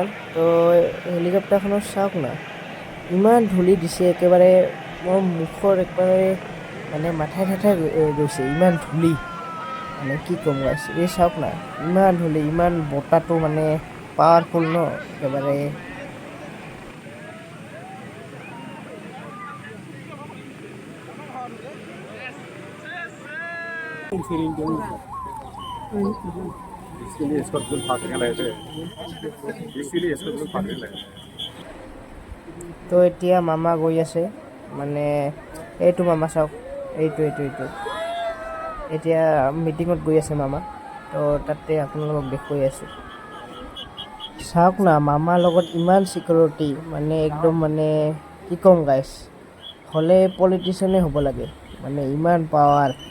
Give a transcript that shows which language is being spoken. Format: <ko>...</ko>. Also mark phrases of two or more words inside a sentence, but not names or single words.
<as>তো হেলিকপ্টাৰখনত চাওক না, ইমান ধূলি দিছে একেবাৰে, মোৰ মুখৰ একেবাৰে মানে মাথাই ঠাঠাই গৈছে, ইমান ধূলি মানে কি ক'ম গাইছ। এই চাওক না, ইমান ধূলি, ইমান বতাহটো মানে পাৱাৰফুল ন একেবাৰে।</as> <hi>इसलिए इसको बिल्कुल फाटने लगे थे इसीलिए इसको बिल्कुल फाटने लगे</hi> <as>তো এতিয়া মামা গৈ আছে, মানে এইটো মামা চাওক, এইটো এতিয়া মিটিঙত গৈ আছে মামা। তো তাতে আপোনালোকক দেখুৱাই আছোঁ, চাওক না, মামাৰ লগত ইমান চিকিউৰিটি, মানে একদম মানে কি ক'ম গাইছ, হ'লে পলিটিচিয়ানে হ'ব লাগে, মানে ইমান পাৱাৰ।</as>